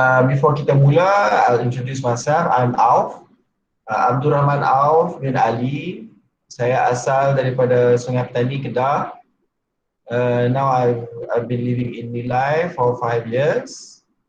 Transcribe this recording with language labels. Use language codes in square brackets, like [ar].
[en] Before [ms] kita mula, [en] I'll introduce myself. I'm Auf, Abdul Rahman Auf bin Ali. [ms] Saya asal daripada Sungai Petani, Kedah. [en] Now I've been living in Nilai for 5 years.